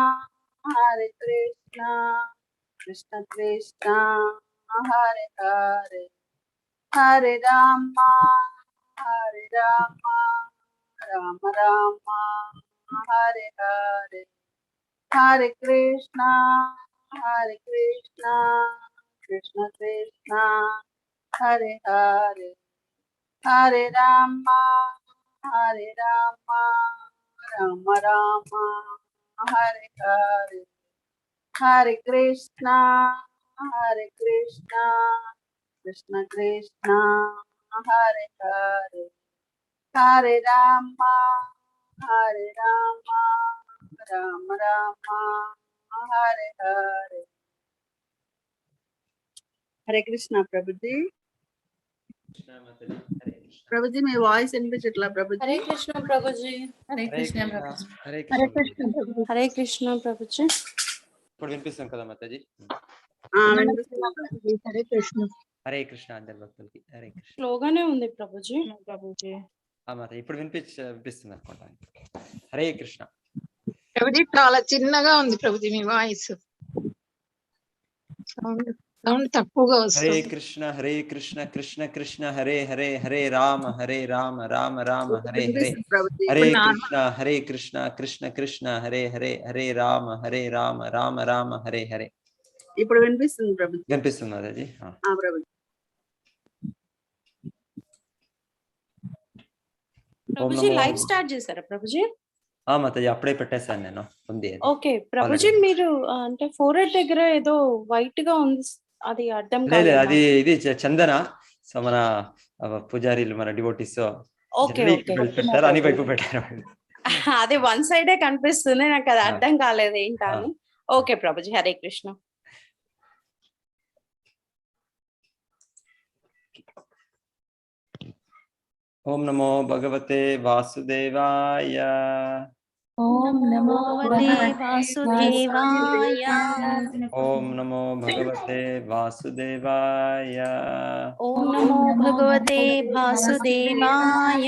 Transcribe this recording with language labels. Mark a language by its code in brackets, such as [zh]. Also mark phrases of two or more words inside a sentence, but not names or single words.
[sa] कृष्ण कृष्ण हरे हरे हरे राम राम राम हरे हरे हरे कृष्णा हरे कृष्ण, कृष्ण कृष्ण, हरे हरे, हरे राम, हरे राम, राम राम, हरे हरे, हरे कृष्ण, कृष्ण कृष्ण, हरे हरे, हरे राम, राम राम, हरे हरे. [te] హరే కృష్ణ ప్రభుజీ. ప్రభుజీ మీ వాయిస్ వినిపించట్లా ప్రభుజీ. హరే కృష్ణ ప్రభుజీ. హరే కృష్ణ ప్రభుజీ. హరే కృష్ణ ప్రభుజీ. హరే కృష్ణ ప్రభుజీ. ఇప్పుడు వినిపిస్తుంది కదా మాతాజీ? హరే కృష్ణ. హరే కృష్ణ అందరి భక్తులకి హరే కృష్ణ. స్లోగానే ఉంది ప్రభుజీ. మాత ఇప్పుడు వినిపిస్తుంది అనుకుంటా. హరే కృష్ణ ప్రభుజీ. చాలా చిన్నగా ఉంది ప్రభుజీ మీ వాయిస్, సౌండ్ తక్కువగా వస్తుంది. [sa] హరే కృష్ణ కృష్ణ కృష్ణ హరే హరే, హరే రామ రామ రామ హరే హరే. హరే కృష్ణ కృష్ణ కృష్ణ హరే హరే, హరే రామ రామ రామ హరే హరే. [te] ఇప్పుడు వినిపిస్తుంది ప్రభుజీ. వినిపిస్తుంది మాతాజీ. ప్రభుజీ [en] live start [te] చేశారా ప్రభుజీ? మాతాజీ అప్పుడే పెట్టేశాను నేను. ఉంది. ఓకే ప్రభుజీ. మీరు అంటే ఫోరెడ్ దగ్గర ఏదో వైట్ గా ఉంది, అది అర్థం లేదు, అది ఇది చందన. సో మన పూజారీలు మన డివోటీస్ పెట్టారు, అని వైపు పెట్టారు. అది వన్ సైడే కనిపిస్తుంది, నాకు అది అర్థం కాలేదు ఏంటా అని. ఓకే ప్రభుజీ. హరే కృష్ణ. [sa] ఓం నమో భగవతే వాసుదేవాయ. ఓం నమో వాసుదేవాయ. ఓం నమో భగవతే వాసుదేవాయ. ఓం నమో భగవతే వాసుదేవాయ.